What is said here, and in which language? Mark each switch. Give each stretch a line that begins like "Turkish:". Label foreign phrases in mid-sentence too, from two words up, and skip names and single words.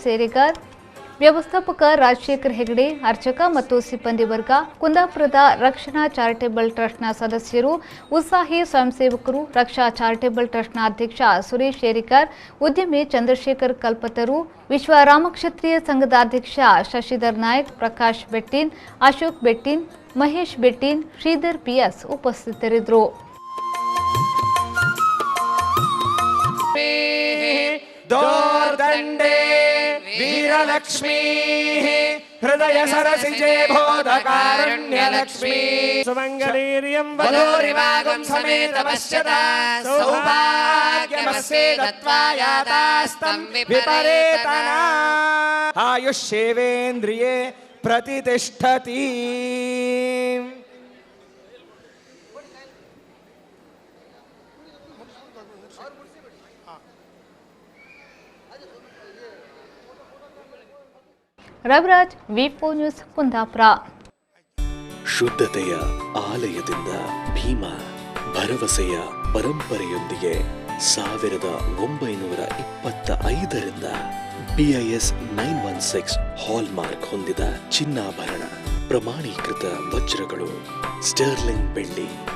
Kannada: ಸೇರಿಗಾರ್, ವ್ಯವಸ್ಥಾಪಕ ರಾಜಶೇಖರ್ ಹೆಗಡೆ, ಅರ್ಚಕ ಮತ್ತು ಸಿಬ್ಬಂದಿ ವರ್ಗ, ಕುಂದಾಪುರದ ರಕ್ಷಣಾ ಚಾರಿಟೇಬಲ್ ಟ್ರಸ್ಟ್ನ ಸದಸ್ಯರು, ಉತ್ಸಾಹಿ ಸ್ವಯಂ ಸೇವಕರು, ರಕ್ಷಾ ಚಾರಿಟೇಬಲ್ ಟ್ರಸ್ಟ್ನ ಅಧ್ಯಕ್ಷ ಸುರೇಶ್ ಶೇರಿಕಾರ್, ಉದ್ಯಮಿ ಚಂದ್ರಶೇಖರ್ ಕಲ್ಪತರು, ವಿಶ್ವ ರಾಮಕ್ಷತ್ರಿಯ ಸಂಘದ ಅಧ್ಯಕ್ಷ ಶಶಿಧರ್ ನಾಯಕ್, ಪ್ರಕಾಶ್ ಬೆಟ್ಟಿನ್, ಅಶೋಕ್ ಬೆಟ್ಟಿನ್, ಮಹೇಶ್ ಬೆಟ್ಟಿನ್, ಶ್ರೀಧರ್ ಪಿಎಸ್ ಉಪಸ್ಥಿತರಿದ್ದರು.
Sanskrit: वीरलक्ष्मी हृदय सरसिजे बोधकारुण्यलक्ष्मी सुमंगलीर्यं वधूरिवागं समेत पश्यता सौभाग्यमस्ये दत्त्वा यातास्तं विपरेतना आयुष्येवेन्द्रिये प्रतिष्ठति.
Kannada: ರವಿರಾಜ್, ವಿ4 ನ್ಯೂಸ್, ಕುಂದಾಪುರ. ಶುದ್ಧತೆಯ ಆಲಯದಿಂದ ಭೀಮಾ, ಭರವಸೆಯ ಪರಂಪರೆಯೊಂದಿಗೆ 1925ರಿಂದ BIS 916 ಹಾಲ್ಮಾರ್ಕ್ ಹೊಂದಿದ ಚಿನ್ನಾಭರಣ, ಪ್ರಮಾಣೀಕೃತ ವಜ್ರಗಳು, ಸ್ಟರ್ಲಿಂಗ್ ಬೆಳ್ಳಿ.